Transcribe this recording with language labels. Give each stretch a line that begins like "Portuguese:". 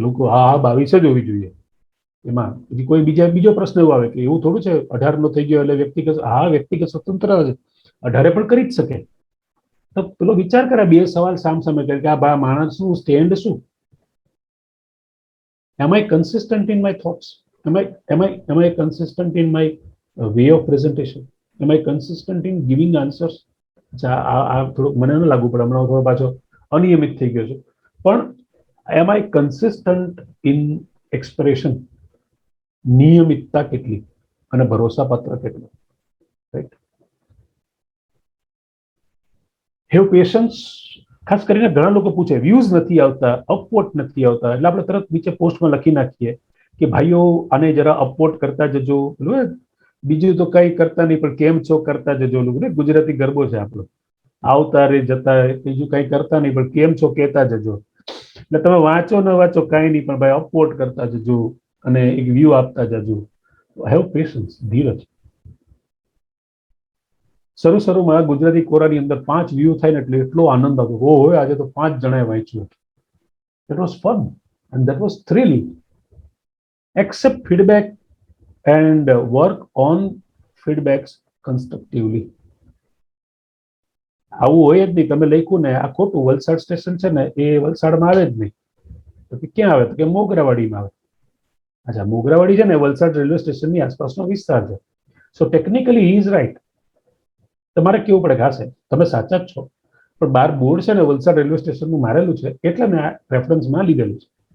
Gujarati: લોકો હા હા 22 જ હોવી જોઈએ. એમાં પછી કોઈ બીજો પ્રશ્ન એવો આવે કે એવું થોડું છે 18 નો થઈ ગયો એટલે વ્યક્તિગત, હા વ્યક્તિગત સ્વતંત્ર છે, 18 પણ કરી જ શકે. તો પેલો વિચાર કરે, બે સવાલ સામસામે કરે કે આ માણસનું સ્ટેન્ડ શું?
English: am I consistent in my thoughts? Am I consistent in my way of presentation? Am I consistent in giving answers?
Gujarati: આ થોડુંક મને ન લાગુ પડે, હમણાં થોડો પાછો અનિયમિત થઈ ગયો છે.
English: પણ am I consistent in expression?
Gujarati: નિયમિતતા કેટલી અને ભરોસાપાત્ર કેટલું? રાઈટ.
English: Have patience.
Gujarati: ખાસ કરીને ઘણા લોકો પૂછે વ્યૂઝ નથી આવતા, અપવોટ નથી આવતા, એટલે આપણે તરત નીચે પોસ્ટમાં લખી નાખીએ કે ભાઈઓ આને જરા અપવોટ કરતા જજો. બીજું તો કઈ કરતા નહીં પણ કેમ છો કરતા જજો. ગુજરાતી ગરબો છે આપણો, આવતા રે જતા બીજું કઈ કરતા નહીં પણ કેમ છો કહેતા જજો. એટલે તમે વાંચો ન વાંચો કઈ નહીં પણ ભાઈ અપવોટ કરતા જજો અને એક વ્યૂ આપતા જજો.
English: Have patience, ધીરજ.
Gujarati: શરૂમાં ગુજરાતી કોરાની અંદર 5 વ્યૂ થાય ને એટલે એટલો આનંદ આવતો, ઓહો આજે તો 5 જણાએ વાંચ્યું.
English: That was fun and that was thrilling. Accept feedback and work on feedbacks constructively.
Gujarati: આવું હોય જ નહીં. તમે લખ્યું ને આ ખોટું, વલસાડ સ્ટેશન છે ને એ વલસાડમાં આવે જ નહીં, તો ક્યાં આવે? તો કે મોગરાવાડીમાં આવે. અચ્છા, મોગરાવાડી છે ને વલસાડ રેલવે સ્ટેશનની આસપાસનો વિસ્તાર છે.
English: So technically he is right.
Gujarati: તમારે કેવું પડે ઘાસે તમે સાચા જ છો, પણ બાર બોર્ડ છે ને વલસાડ રેલવે સ્ટેશનનું મારેલું છે એટલે મેં આ રેફરન્સમાં લીધેલું છે.